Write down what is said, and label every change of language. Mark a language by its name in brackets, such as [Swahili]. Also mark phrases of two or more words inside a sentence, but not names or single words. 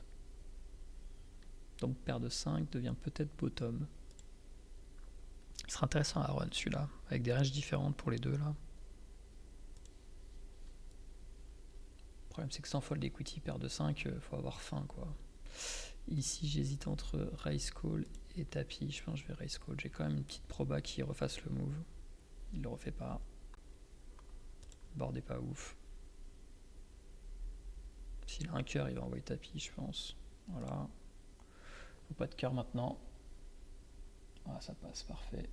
[French] Donc paire de 5 devient peut-être bottom. Il sera intéressant à run celui-là, avec des ranges différentes pour les deux là. Le problème c'est que sans [English] fold equity, [French] paire de 5, faut avoir faim quoi. Ici j'hésite entre [English] raise call [French] et tapis, je pense que je vais [English] raise call. [French] J'ai quand même une petite proba qui refasse le move. Il le refait pas. Board est pas ouf. S'il a un cœur, il va envoyer tapis, je pense. Voilà. Faut pas de cœur maintenant. Ah, ça passe, parfait.